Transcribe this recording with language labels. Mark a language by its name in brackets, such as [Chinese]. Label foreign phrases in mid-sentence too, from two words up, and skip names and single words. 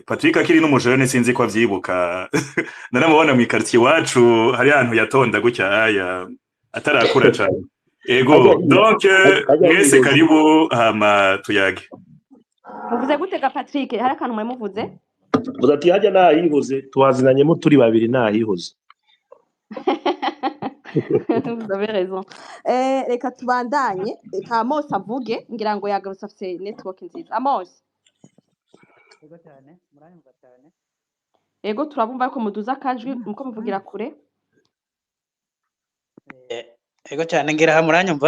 [Rundi] Patrick akiri n'umujene sinzi ko avyibuka naramubona mu quartier wacu hari ahantu yatonda gutya aya atarakura cyane ego donc mwese karibu hama tuyage. muvuze gutega Patrick hari akantu mwe muvuze Vuga ati hajya nahihoze twazinanyemo turi babiri nahihoze. [French] Vous avez raison. [Rundi] Reka tubandanye reka Amos avuge ngira ngo yagarutse afite network nziza. Amos. Ego cyane muranyumva cyane. Ego turabumva ariko muduza akajwi muko muvugira kure. Ego cyane ngira ha muranyumva?